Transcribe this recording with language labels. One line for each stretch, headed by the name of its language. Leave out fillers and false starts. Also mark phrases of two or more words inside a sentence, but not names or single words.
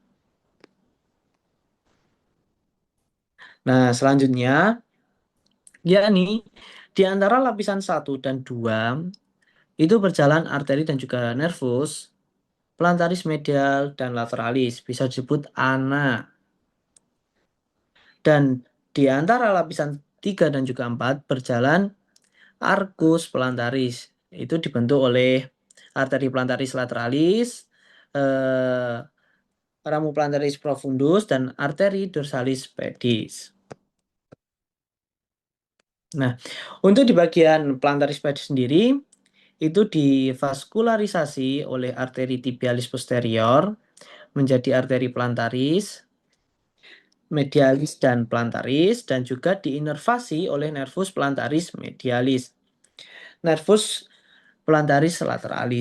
Indonesian: Nah, selanjutnya yakni di antara lapisan 1 dan 2 itu berjalan arteri dan juga nervus, plantaris medial dan lateralis, bisa disebut ana. Dan di antara lapisan 3 dan juga 4 berjalan arcus plantaris. Itu dibentuk oleh arteri plantaris lateralis, eh, ramu plantaris profundus, dan arteri dorsalis pedis. Nah, untuk di bagian plantaris pedis sendiri, itu divaskularisasi oleh arteri tibialis posterior menjadi arteri plantaris, medialis dan plantaris, dan juga diinervasi oleh nervus plantaris medialis, nervus plantaris lateralis.